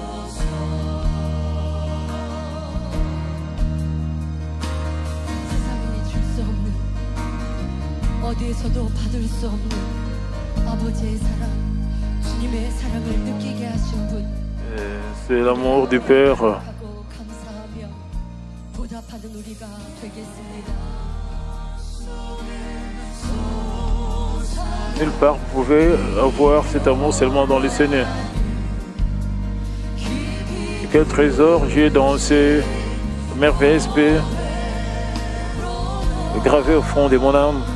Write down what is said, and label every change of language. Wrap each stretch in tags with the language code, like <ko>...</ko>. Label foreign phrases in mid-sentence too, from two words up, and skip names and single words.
<ko>어디에서도 받을 수 없는 아버지의 사랑, 주님의 사랑을 느끼게 하신 분.</ko> <fr>C'est l'amour du Père.</fr> <ko>감사하며 보답하는 우리가 되겠습니다.</ko> <fr>Nulle part vous pouvez avoir cet amour seulement dans le Seigneur. Quel trésor j'ai dans ces merveilleuses paix gravées au fond de mon âme.</fr>